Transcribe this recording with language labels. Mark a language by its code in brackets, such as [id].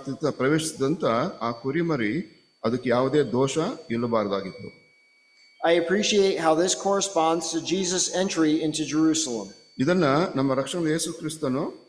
[kn] ಪ್ರವೇಶಿಸಿದಂತ ಆ ಕುರಿಮರಿ ಅದಕ್ಕೆ ಯಾವುದೇ ದೋಷ ಇಲ್ಲಬಾರದಾಗಿತ್ತು. [en] I appreciate how this corresponds to Jesus' entry into Jerusalem. [kn] ಇದನ್ನ ನಮ್ಮ ರಕ್ಷಕ ಯೇಸು ಕ್ರಿಸ್ತನು